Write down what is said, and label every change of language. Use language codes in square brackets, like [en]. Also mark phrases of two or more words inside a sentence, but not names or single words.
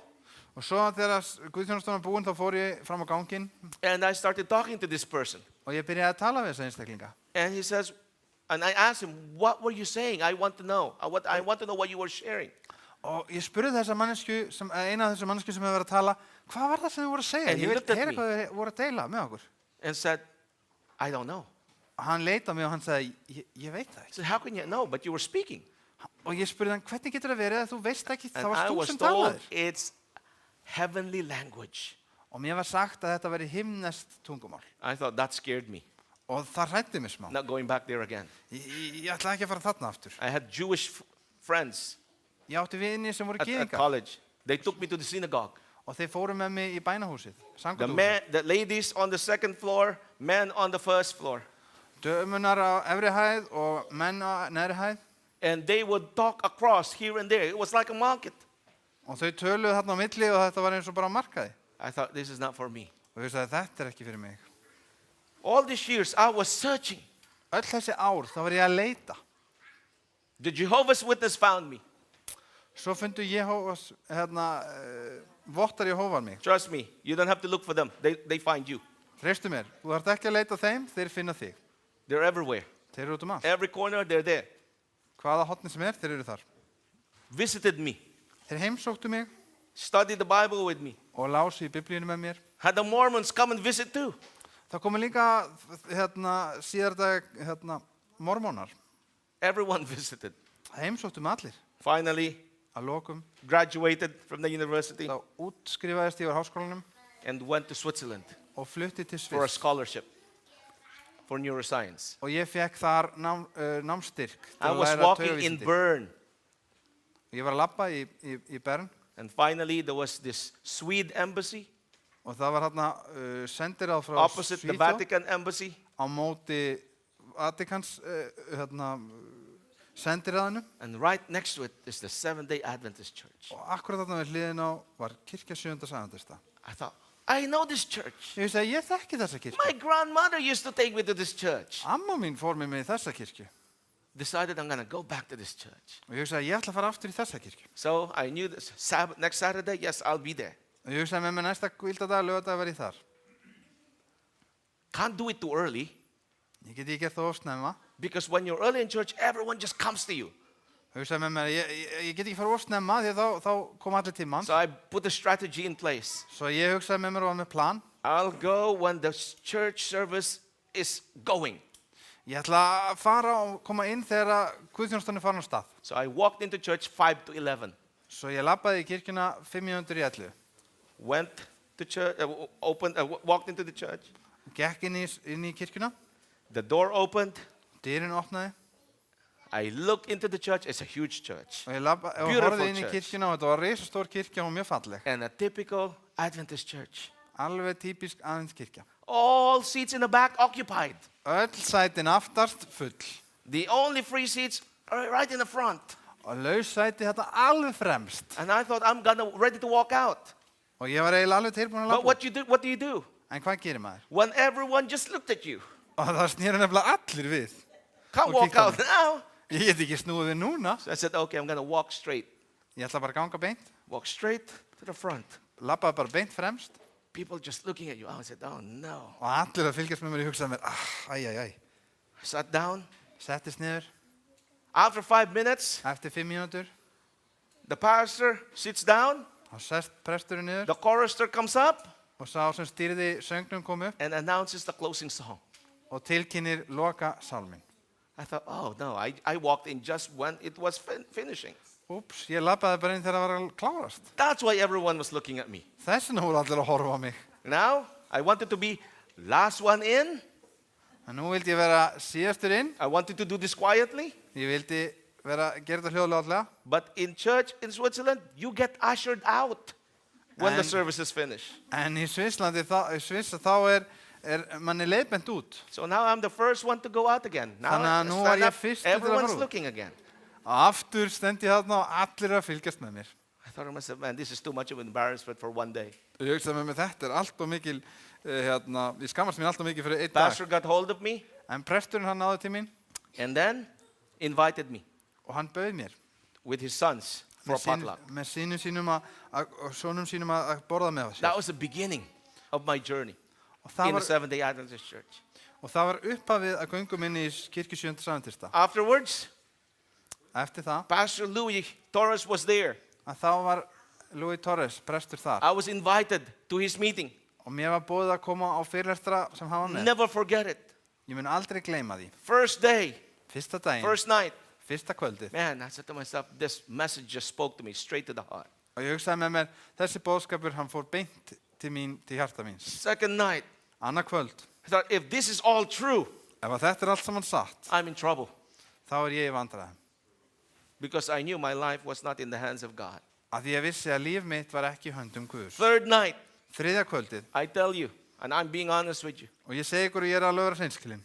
[is] Og svo þegar Guðþjónustan var búin þá fór ég fram á ganginn [en] and I started talking to this person. [is] og ég byrjaði að tala við þessa einstaklinga. [en] And he says, and I asked him, what were you saying? I want to know. I want to know what you were sharing. [is] Og ég spurði þessa mannesku, eina af þessu mannesku sem hefur verið að tala, hvað var það sem þið voru að segja? [en] And he [is] Ég vil [en] looked at [is] heyra [en] me. [is] hvað þið voru að deila með okkur. [en] And said, I don't know. [is] Og hann leit á mig og hann sagði, ég veit það [en] I [is] ekki. [en] said, how can you know? But you were speaking. [is] Og ég spurði hann, hvernig getur það verið að þú veist ekki, [en] And [is] það [en] I [is] var þú [en] was [is] sem [en] told [is] talaðir? [en] it's heavenly language. [is] Og mér var sagt að þetta væri himneskt tungumál. [en] I thought that scared me. [is] Og það hræddi mig smá. [en] Not going back there again. [is] Ég ætlaði ekki að fara þarna aftur. [en] I had Jewish friends [is] Ég átti vini sem voru [en] at [is] gyðingar [en] college. They took me to the synagogue. [is] og þeir fóru með mig í bænahúsið, [en] The [is] samkvæmdahúsið. [en] the ladies on the second floor, men on the first floor. [is] Dömunar á efri hæð og menn á neðri hæð. [en] And they would talk across here and there. It was like a market. [is] Og þau töluðu þarna á milli og þetta var eins og bara á markaði. [en] I thought, this is not for me. [is] Og ég sagði, þetta er ekki fyrir mig. [en] All these years, I was searching. [is] Öll þessi ár, þá var ég að leita. [en] The Jehovah's Witness found me. [is] Svo fundu Jehovas, vottar Jehovar mig. [en] Trust me, you don't have to look for them. They find you. [is] Treystu mér, þú þarft ekki að leita að þeim, þeir finna þig. [en] They're everywhere. [is] Þeir eru út um allt. [en] Every corner, they're there. [is] Hvaða hotni sem þeir eru þar. [en] Visited me. [is] Þeir heimsóttu mig [en] Studied the Bible with me. [is] og lásu í biblíunum með mér. [en] Had the Mormons come and visit too. [is] Það komu líka síðar dag mormónar. [en] Everyone visited. [is] Heimsóttu mig allir. [en] Finally, [is] Að lokum, [en] graduated from the university [is] þá útskrifaðist ég úr háskólanum [en] and went to Switzerland [is] og flutti til [en] for a [is] Sviss. [en] scholarship for neuroscience. [is] Og ég fekk þar námstyrk til [en] I [is] að [en] was [is] læra [en] walking in [is] taugavísindi. [en] Bern, [is] Ég var að labba í Bern [en] and finally there was this Swede embassy [is] og það var sendiráð frá [en] opposite the [is] Svíþjóð [en] Vatican embassy. [is] á móti Vatikans sendiráðinu [en] And right next to it is the Seventh-day Adventist Church. [is] og akkurat þarna við hliðin á var kirkja 7. Adventista. [en] I thought, I know this church. [is] Ég vissi að ég þekki þessa kirkju. [en] My grandmother used to take me to this church. [is] Amma mín fór mig með í þessa kirkju [en] Decided I'm going to go back to this church. [is] og ég vissi að ég ætla að fara aftur í þessa kirkju. [en] So I knew this next Saturday, yes, I'll be there. [is] Og ég vissi að með mig næsta kvildadag, laugardag var ég þar. [en] Can't do it too early [is] Ég geti ekki gert það of snemma. [en] because when you're early in church, everyone just comes to you. [is] Og ég vissi að með mér, ég geti ekki fara of snemma því að þá kom allir tímann. [en] So I put a strategy in place. [is] Svo ég hugsaði með mér og var með plan. [en] I'll go when the church service is going. [is] Ég ætla að fara og koma inn þegar Guðþjónustan er farin á stað. [en] So I walked into church 5 to 11. [is] Svo ég labbaði í kirkjuna 5 mínútur í 11. [en] Went to church, walked into the church. [is] Gekk inn í kirkjuna, [en] The door opened. [is] dyrinn opnaði [en] I look into the church. It's a huge church. [is] og ég [en] Beautiful [is] horfði inn í [en] church. [is] kirkjuna og þetta var risastór kirkja og mjög falleg. [en] And a typical Adventist church. [is] Alveg típisk aðeins kirkja. [en] All seats in the back occupied. [is] Öll sætin aftast full [en] The only free seats are right in the front. [is] og laus sæti þetta alveg fremst. [en] And I thought I'm ready to walk out. [is] Og ég var eiginlega alveg tilbúin að [en] But [is] labba. [en] what do you do? [is] En hvað gerir maður? [en] When everyone just looked at you? [is] Og það snýra nefnilega allir við. [en] Can't [is] Og [en] walk [is] kíktu á [en] out [is] mig. [en] now. [is] Ég get ekki snúið við núna. [en] So I said, okay, I'm going to walk straight. [is] Ég ætla bara að ganga beint. [en] Walk straight to the front. [is] Labbaði bara beint fremst. [en] People just looking at you. I said, oh no. [is] Og allir að fylgjast með mér og hugsaði mér, æj. [en] I sat down. [is] Settist niður. [en] After 5 minutes, [is] Eftir 5 mínútur. [en] the pastor sits down. [is] Þá sest presturinn niður. [en] The chorister comes up [is] Og sá sem stýrði söngnum kom upp [en] and announces the closing song. [is] og tilkynir loka sálminn. [en] I thought, oh no, I walked in just when it was finishing. [is] Úps, ég labbaði bara inn þegar það var að klárast. [en] That's why everyone was looking at me. [is] Þess vegna voru allir að horfa á mig. [en] Now, I wanted to be last one in. [is] En nú vildi ég vera síðastur inn. [en] I wanted to do this quietly. [is] Ég vildi gera þetta hljóðlega. [en] But in church in Switzerland, you get ushered out when the And- service is finished. [is] En í Svisslandi, í Sviss, þá manni leiðbent út. [en] So now I'm the first one to go out again. Now [is] Þannig að [en] I [is] nú [en] stand [is] var ég [en] up, [is] fyrstur til að fara [en] everyone's [is] út. [en] looking again. [is] Og aftur stend ég þarna og allir að fylgjast með mér. [en] I thought to myself, man, this is too much of an embarrassment for one day. [is] Og ég hugsaði með mér, þetta allt og mikil, ég skammast mér allt og mikil fyrir einn dag. [en] Pastor got hold of me [is] En presturinn hann náði til mín [en] and then invited me [is] og hann bauð mér [en] with his sons for a potluck. [is] með sínum sínum og sonum sínum að borða með sér. [en] That was the beginning of my journey [is] Og það [en] in the [is] var, [en] Seventh-day Adventist Church. [is] upphafið að göngum inn í kirkju 7. Adventista. [en] Afterwards, [is] Eftir það, [en] Pastor Louis Torres was there. [is] að þá var Louis Torres prestur þar. [en] I was invited to his meeting. [is] Og mér var boðið að koma á fyrirlestra sem hann var með. [en] Never forget it. [is] Ég mun aldrei gleyma því. [en] First day, [is] Fyrsta daginn, [en] first night. [is] fyrsta kvöldið. [en] Man, I said to myself, this message just spoke to me straight to the heart. [is] Og ég hugsaði með mér, þessi boðskapur, hann fór beint til mín, til hjarta míns. [en] Second night, [is] Annað kvöld, [en] I thought, if this is all true, [is] ef að þetta allt saman satt, [en] I'm in trouble. [is] þá ég í vandræðum. [en] Because I knew my life was not in the hands of God. [is] Af því ég vissi að líf mitt var ekki í höndum Guðs. [en] Third night, [is] Þriðja kvöldið, [en] I tell you, and I'm being honest with you, [is] og ég segi ykkur og ég alveg að vera hreinskilinn.